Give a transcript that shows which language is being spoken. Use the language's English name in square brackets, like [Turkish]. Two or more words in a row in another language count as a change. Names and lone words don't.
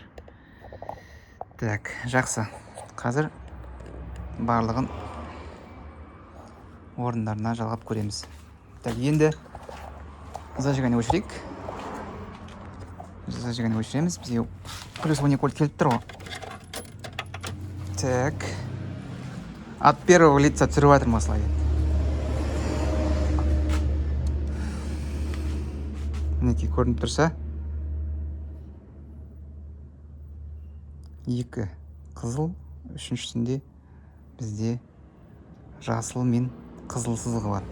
[Kazakh] Так, жақсы. Қазір барлығын орындарына жалғап көреміз. Так, енді зажигание өшірейік. Зажигание өшіреміз. Бізде плюс 12 вольт келіп тұр ғой. Так. [Russian] От первого лица [Kazakh] түсіріп жатыр осылай. Мінекей көрініп тұрса, 2 қызыл, үшіншісінде бізде жасыл мен қызыл сызығы бар.